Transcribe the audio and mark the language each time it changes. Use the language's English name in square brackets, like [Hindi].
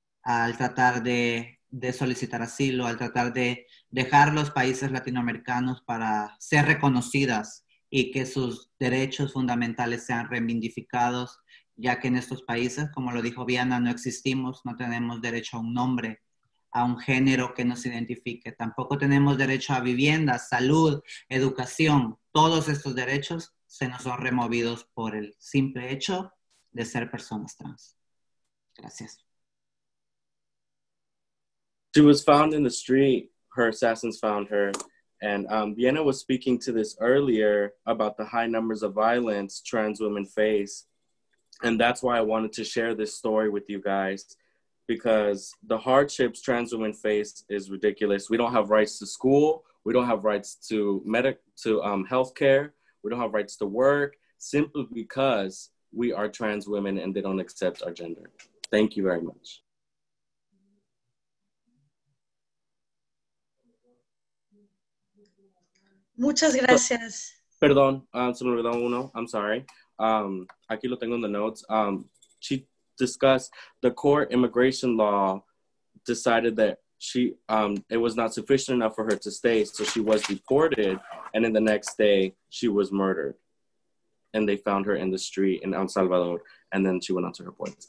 [Spanish] al tratar de solicitar asilo, al tratar de dejar los países latinoamericanos para ser reconocidas y que sus derechos fundamentales sean reivindicados, ya que en estos países, como lo dijo Viana, no existimos, no tenemos derecho a un nombre, a un género que nos identifique, tampoco tenemos derecho a vivienda, salud, educación. Todos estos derechos se nos son removidos por el simple hecho de ser personas trans. Gracias. [English] She was found in the street. Her assassins found her. And Vienna was speaking to this earlier about the high numbers of violence trans women face. And that's why I wanted to share this story with you guys, because the hardships trans women face is ridiculous. We don't have rights to school. We don't have rights to healthcare. We don't have rights to work, simply because we are trans women and they don't accept our gender. Thank you very much. [Spanish] Muchas gracias. Perdón, se me olvidó uno. [English] I'm sorry. [Spanish] Aquí lo tengo [English] in the notes. She discussed the court immigration law decided that it was not sufficient enough for her to stay, so she was deported, and then the next day she was murdered. And they found her in the street in El Salvador, and then she went on to her points.